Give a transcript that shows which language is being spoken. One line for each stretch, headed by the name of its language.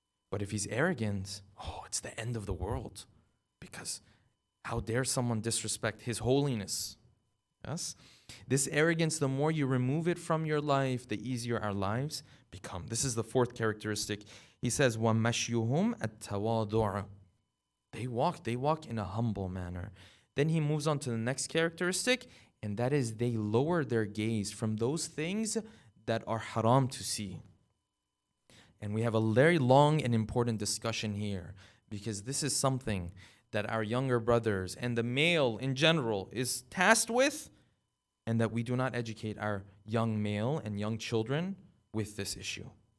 English: But if he's arrogant, it's the end of the world. Because how dare someone disrespect his holiness? Yes? This arrogance, the more you remove it from your life, the easier our lives become. This is the fourth characteristic. He says,
Arabic: وَمَشْيُهُمْ التَّوَاضُعُ.
English: They walk in a humble manner. Then he moves on to the next characteristic, and that is they lower their gaze from those things that are haram to see. And we have a very long and important discussion here, because this is something that our younger brothers and the male in general is tasked with, and that we do not educate our young male and young children with this issue.